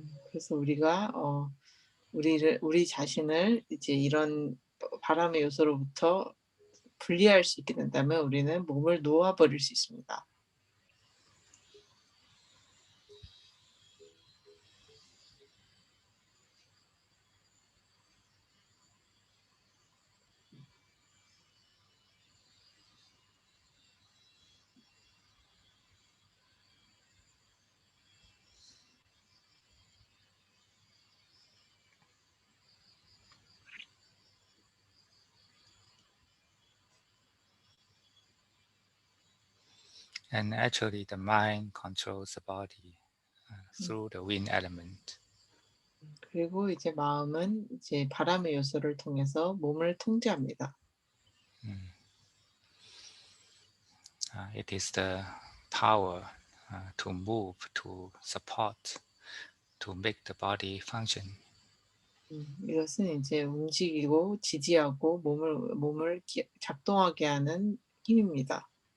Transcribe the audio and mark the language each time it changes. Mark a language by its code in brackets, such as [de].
[ko] 그래서 우리가 우리 자신을 이제 이런 바람의 요소로부터 분리할 수 있게 된다면 우리는 몸을 놓아 버릴 수 있습니다. [en] And actually, the mind controls the body through the wind element. [ko] 그리고 이제 마음은 이제 바람의 요소를 통해서 몸을 통제합니다. [en] It is the power to move, to support, to make the body function. [ko] 이것은 이제 움직이고 지지하고 몸을 작동하게 하는 힘입니다.